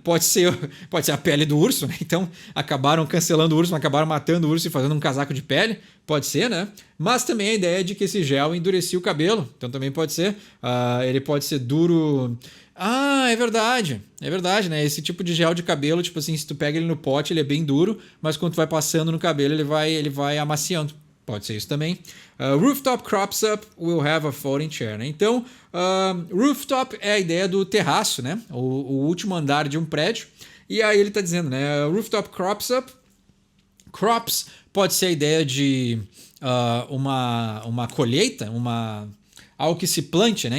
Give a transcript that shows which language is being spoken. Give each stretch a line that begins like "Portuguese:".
Portuguese: Pode ser a pele do urso, né? Então, acabaram cancelando o urso, acabaram matando o urso e fazendo um casaco de pele, pode ser, né? Mas também a ideia de que esse gel endurecia o cabelo, então também pode ser. Ele pode ser duro. É verdade, né? Esse tipo de gel de cabelo, tipo assim, se tu pega ele no pote, ele é bem duro, mas quando tu vai passando no cabelo, ele vai amaciando. Pode ser isso também.
English: Rooftop crops up, will have a folding chair, né?
Portuguese: Então, rooftop é a ideia do terraço, né? O último andar de um prédio. E aí ele está dizendo, né?
English: Rooftop crops up.
Portuguese: Crops pode ser a ideia de uma colheita, algo que se plante, né?